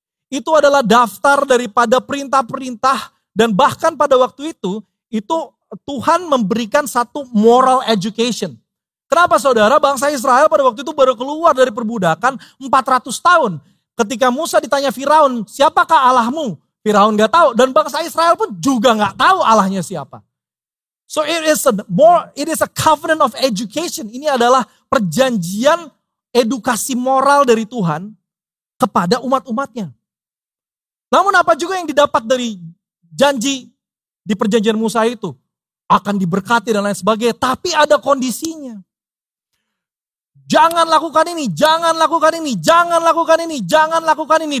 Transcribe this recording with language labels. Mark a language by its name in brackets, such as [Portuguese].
[Indonesian] Itu adalah daftar daripada perintah-perintah dan bahkan pada waktu itu Tuhan memberikan satu [English] moral education. [Indonesian] Kenapa, saudara? Bangsa Israel pada waktu itu baru keluar dari perbudakan 400 tahun. Ketika Musa ditanya Firaun, siapakah Allahmu? Firaun gak tahu dan bangsa Israel pun juga gak tahu Allahnya siapa. [English] So it is a covenant of education. [Indonesian] Ini adalah perjanjian edukasi moral dari Tuhan kepada umat-umatnya. Namun apa juga yang didapat dari janji di perjanjian Musa itu? Akan diberkati dan lain sebagainya. Tapi ada kondisinya. Jangan lakukan ini, jangan lakukan ini, jangan lakukan ini, jangan lakukan ini.